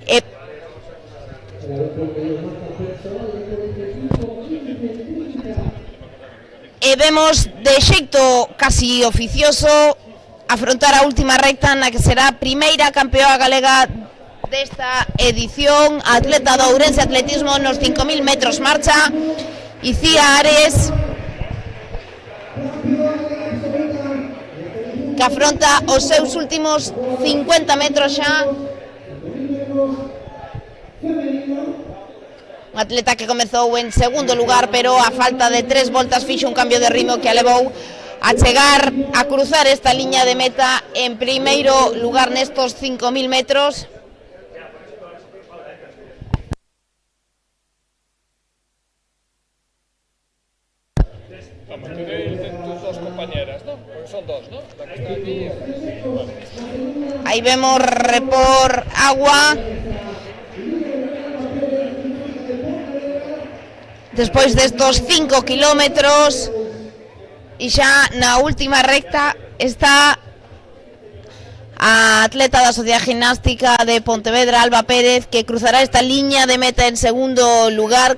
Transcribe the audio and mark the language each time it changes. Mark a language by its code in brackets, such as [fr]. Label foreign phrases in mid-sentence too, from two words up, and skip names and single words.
[gl] e vemos de xeito casi oficioso afrontar a última recta na que será a primeira campeoa galega desta edición, a atleta do Ourense Atletismo nos 5.000 metros marcha, Icía Ares, que afronta os seus últimos 50 metros xa. Un atleta que comezou en segundo lugar, pero a falta de 3 voltas fixo un cambio de ritmo que a levou a chegar a cruzar esta liña de meta en primeiro lugar nestos 5.000 metros. [es] Vamos, tú de tus dos compañeras, ¿no? Porque son dos, ¿no? La que está aquí. Vale. Ahí vemos Repor Agua. [gl] Despois destos 5 kilómetros e xa na última recta está a atleta da Sociedade Gimnástica de Pontevedra, Alba Pérez, que cruzará esta liña de meta en segundo lugar.